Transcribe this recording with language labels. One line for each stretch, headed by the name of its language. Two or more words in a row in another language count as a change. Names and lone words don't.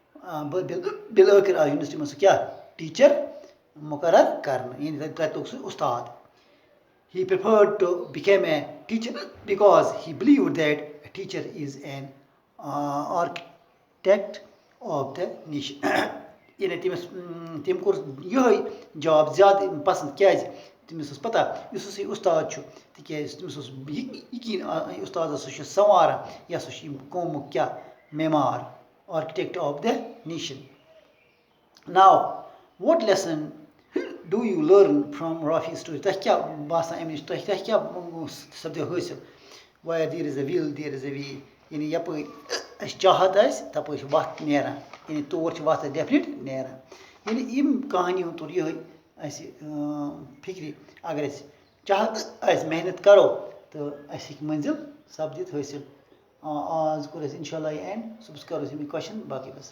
Kashmiri: بالٲخر آو یونیورسٹی منٛز سُہ کیٛاہ ٹیٖچر مُقرر کرنہٕ یعنی تتہِ لوٚگ سُہ اُستاد
English: He preferred to become a teacher because he believed that a teacher is an architect of the nation.
Kashmiri: یعنی تٔمۍ کوٚر یِہوے جاب زیادٕ پسنٛد کیٛازِ تٔمِس اوس پتہ یُس ہسا یہِ اُستاد چھُ تِکیٛازِ تٔمِس اوس یقیٖن اُستادس سُہ چھُ سنواران یہِ ہسا چھُ ییٚمہِ قومُک کیٛاہ معمار
English: architect of the nation. Now, what lesson do you learn from Rafi's story
Kashmiri: تۄہہِ کیٛاہ باسان اَمہِ نِش تۄہہِ کیٛاہ سپدیو حٲصِل
English: where there is a will there is a way
Kashmiri: یعنی یپٲرۍ اَسہِ چاہت آسہِ تپٲرۍ چھِ وَتھ نیران یعنی تور چھِ وَتھ اَسہِ ڈٮ۪فنِٹ نیران یعنی یِم کہانی ہُنٛد توٚر یِہوے اَسہِ فِکرِ اگر أسۍ چاہت آسہِ محنت کرو تہٕ اَسہِ ہیٚکہِ مٔنزِل سپدِتھ حٲصِل آز کوٚر اَسہِ
Arabic: اِنشاء اللہ
Kashmiri: یہِ اینٛڈ صُبحس کرو أسۍ اَمِکۍ کوسچن باقٕے وَسلام